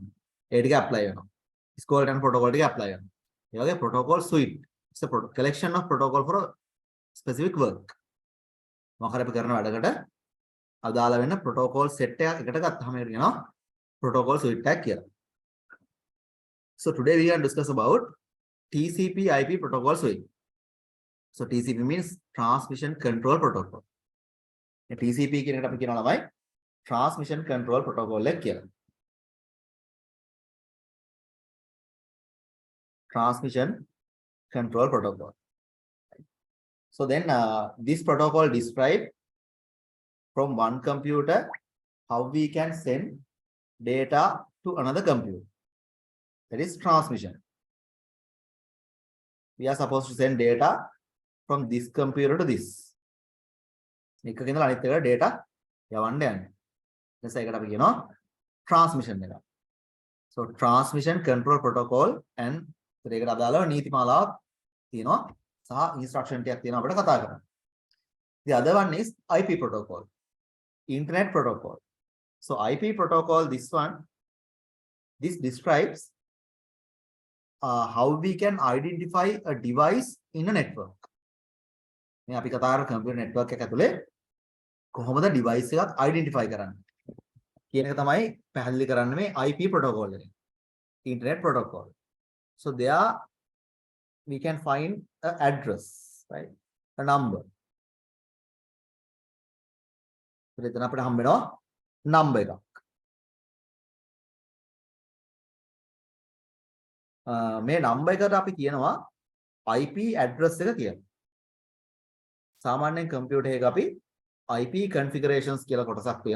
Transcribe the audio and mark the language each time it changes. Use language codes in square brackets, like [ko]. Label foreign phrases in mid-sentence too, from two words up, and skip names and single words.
[si] ඒ ටික apply වෙනවා. ඉස්කෝලේට යන protocol ටික apply වෙනවා. ඒ වගේ [en] protocol suite. It's a collection of protocol for a specific work. [si] මොකක්ද අපි කරන වැඩකට අදාළ වෙන [en] protocol set [si] එකක් එකට ගත්තාම ඒක කියනවා [en] protocol suite [si] එකක් කියලා. [en] So today we are discuss about TCP/IP protocol suite. So TCP means transmission control protocol. [si] TCP කියන එකට අපි කියනවා ළමයි [en] transmission control protocol [si] එක කියලා. [en] Transmission control protocol. So then this protocol describe from one computer how we can send data to another computer. That is transmission. We are supposed to send data from this computer to this. [si] එකකින් ඉඳලා අනිත් එකට data යවන්න යන්නේ. එතකොට ඒකට අපි කියනවා transmission එක. [en] So transmission control protocol and [si] ඒකට අදාළව නීති මාලාවක් තියෙනවා සහ instruction ටිකක් තියෙනවා අපිට කතා කරන්න. [en] The other one is IP protocol. Internet protocol. So IP protocol, this describes how we can identify a device in a network. [si] මේ අපි කතා කරන [en] computer network [si] එක ඇතුලේ කොහොමද device එකක් identify කරන්නේ කියන එක තමයි පැහැදිලි කරන්නේ මේ [en] IP protocol [si] එකෙන්. [en] Internet protocol. So there we can find an address, right? A number. [si] එතන අපිට හම්බ වෙනවා number එකක්. මේ number එකට අපි කියනවා [en] IP address [si] එක කියලා. සාමාන්‍යයෙන් computer එකක අපි [en] IP configurations [si] කියලා කොටසක් තියෙනවා.